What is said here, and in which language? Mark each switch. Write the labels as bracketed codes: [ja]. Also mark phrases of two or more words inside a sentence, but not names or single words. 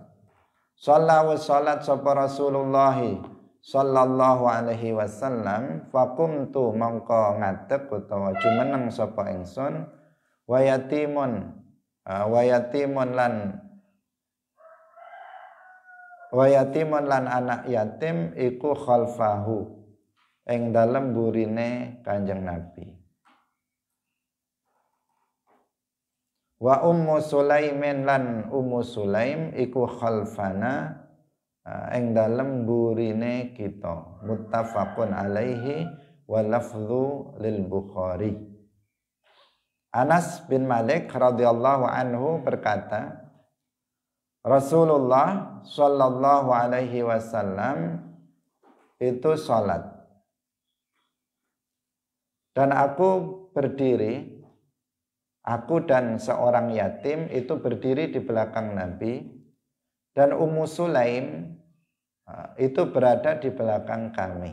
[jv] Salat sapa Rasulullah [ar] sallallahu alaihi wasallam, [jv] faqumtu mongko ngadeg utawa jumeneng sapa ingsun, [ar] wa yatimun [jv] lan anak yatim iku khalfahu ing dalem burine Kanjeng Nabi. Wa Ummu Sulaimin lan Ummu Sulaim iku khalfana ing dalem burine kita. [ar] Muttafaqun alaihi wa lafdhu lil Bukhari. [id] Anas bin Malik [ar] radhiyallahu anhu [id] berkata, Rasulullah [ar] sallallahu alaihi wasallam [id] itu salat. Dan aku berdiri, aku dan seorang yatim itu berdiri di belakang Nabi, dan Ummu Sulaim itu berada di belakang kami.